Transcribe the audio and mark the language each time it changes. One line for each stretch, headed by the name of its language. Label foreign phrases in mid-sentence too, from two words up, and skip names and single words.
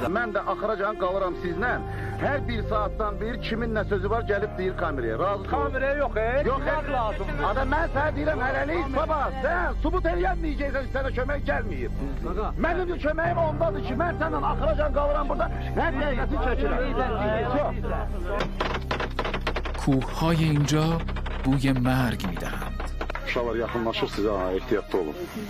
Azerbaijani: Mən də axıracan qalıram sizlə. Hər bir saatdan bir kimin nə sözü var gəlib deyir kameraya. Razı Kameraya yox, yox, lazım. Adam mən sənə deyirəm, hələlik sabah, sən subut eləyənməyəcəksən, sənə kömək gəlməyib. Mənim də köməyim ondadır ki, mən səndən axıracan qalıram burada, hər dəqiqəsi çəkirəm.
Persian: کوههای اینجا بوی مرگ میدهند.
Azerbaijani: Uşaqlar yaxınlaşır sizə, ehtiyatlı olun.